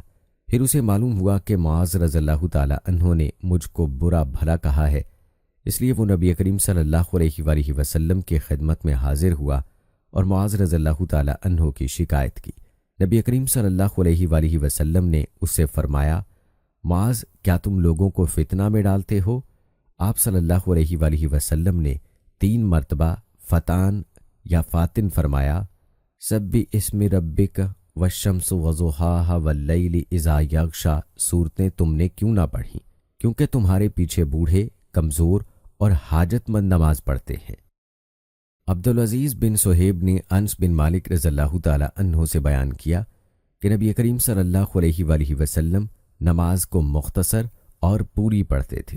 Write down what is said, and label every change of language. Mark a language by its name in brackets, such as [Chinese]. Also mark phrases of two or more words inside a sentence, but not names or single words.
[Urdu] پھر اسے معلوم ہوا کہ معاذ [Arabic] رضی اللہ تعالی عنہ [Urdu] نے مجھ کو برا بھلا کہا ہے، اس لیے وہ نبی کریم [Arabic] صلی اللہ علیہ وآلہ وسلم [Urdu] کی خدمت میں حاضر ہوا اور معاذ [Arabic] رضی اللہ تعالی عنہ [Urdu] کی شکایت کی۔ نبی کریم [Arabic] صلی اللہ علیہ وآلہ وسلم [Urdu] نے اس سے فرمایا، معاذ، کیا تم لوگوں کو فتنہ میں ڈالتے ہو؟ آپ [Arabic] صلی اللہ علیہ وآلہ وسلم [Urdu] نے 3 مرتبہ فتان یا فاتن فرمایا۔ [Arabic] سبح اسم ربك والشمس وضحاها والليل إذا يغشى [Urdu] سورتیں تم نے کیوں نہ پڑھیں، کیونکہ تمہارے پیچھے بوڑھے، کمزور اور حاجت مند نماز پڑھتے ہیں. عبدالعزیز بن صہیب نے انس بن مالک [Arabic] رضی اللہ تعالی عنہ [Urdu] سے بیان کیا کہ نبی کریم [Arabic] صلی اللہ علیہ وسلم [Urdu] نماز کو مختصر اور پوری پڑھتے تھے.